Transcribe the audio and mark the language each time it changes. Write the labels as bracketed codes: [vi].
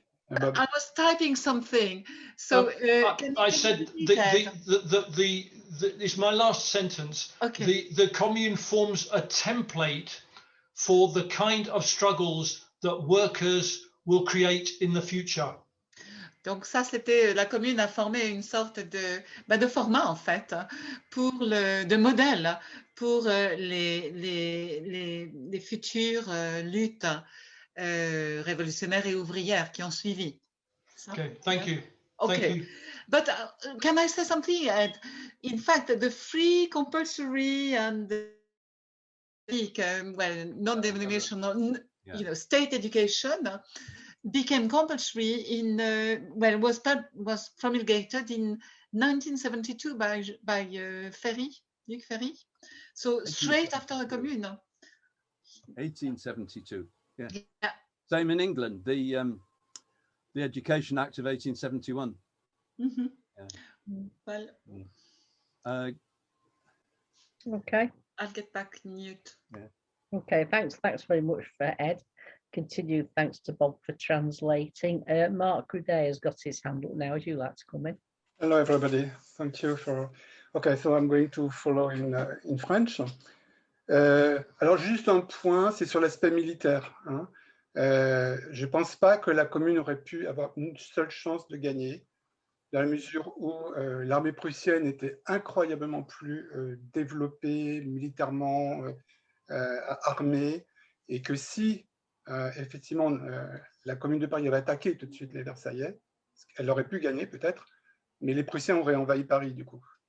[en] I was typing something, so I said it's my last sentence. Okay. The Commune forms a template for the kind of struggles that workers will create in the future. [fr] Donc ça, c'était la Commune a formé une sorte de format en fait de modèle pour les futures luttes révolutionnaires et ouvrières qui ont suivi. [en] Okay, thank you. Okay, Thank you. but can I say something? In fact, the free, compulsory, and non-denominational, state education became compulsory in was promulgated in 1972 by Luc Ferry. So straight after the Commune. 1872. Yeah. Yeah. Same in England. The Education Act of 1871. Mm-hmm. Yeah. Well. Okay. I'll get back mute. Yeah. Okay. Thanks very much for Ed. Continued thanks to Bob for translating. Mark Goudet has got his hand up now. Would you like to come in? Hello, everybody. Thank you for. Okay, so I'm going to follow in French. [fr] Alors juste un point, c'est sur l'aspect militaire. Hein. Je ne pense pas que la Commune aurait pu avoir une seule chance de gagner, dans la mesure où l'armée prussienne était incroyablement plus développée, militairement armée, et que si effectivement la Commune de Paris avait attaqué tout de suite les Versaillais, elle aurait pu gagner peut-être, mais les Prussiens auraient envahi Paris du coup.